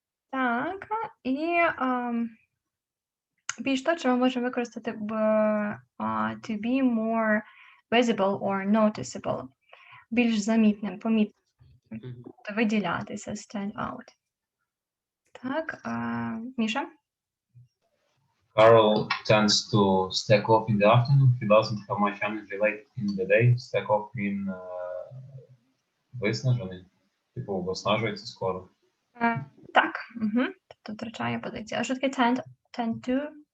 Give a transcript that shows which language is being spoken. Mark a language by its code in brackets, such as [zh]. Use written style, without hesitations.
[uk] Так, і більш точно ми можемо використати [en] to be more visible or noticeable. [uk] Більш замітним, помітним. Виділятися, [en] stand out. [uk] Так, Міша? [en] Carl tends to stack off in the afternoon. He doesn't have much energy late in the day. Stack off in [uk] виснажений. Типу, виснажується скоро. Так, тобто втрачає позицію. А що таке [en] tend to?